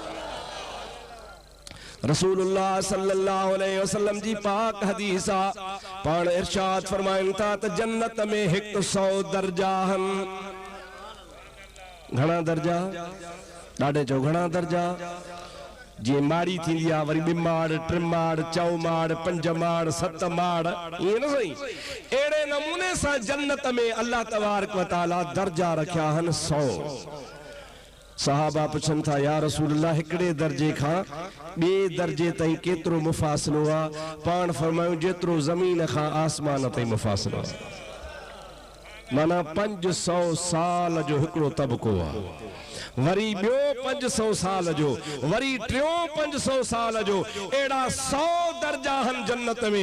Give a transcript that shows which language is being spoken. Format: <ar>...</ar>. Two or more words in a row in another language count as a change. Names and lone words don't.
<sd>रसूलुल्लाह</sd> <ar>صلى الله عليه وسلم</ar> <sd>जी पाक हदीस आ, पाण इरशाद फरमाइनि था त जन्नत में 100 दर्जा आहिनि। घणा दर्जा? ॾाढे चओ घणा दर्जा? जीअं माड़ी थींदी आहे, वरी 2 माड़ 3 माड़ 4 माड़ 5 माड़ 7 माड़, ईअं न सही, अहिड़े नमूने सां जन्नत में अल्लाह</sd> <ar>تبارك وتعالى</ar> <sd>दर्जा रखिया आहिनि 100। सहाबा पुछनि था</sd> <ar>يا رسول الله</ar> <sd>हिकिड़े दर्जे खां ॿिए दर्जे ताईं केतिरो मुफ़ासिलो आहे? पाण फरमायूं जेतिरो ज़मीन खां आसमान ताईं मुफ़ासिलो आहे, माना 500 साल जो हिकिड़ो तबको आहे, वरी ॿियो 500 साल जो, वरी टियों 500 साल जो, अहिड़ा 100 दर्जा आहिनि जन्नत में।</sd>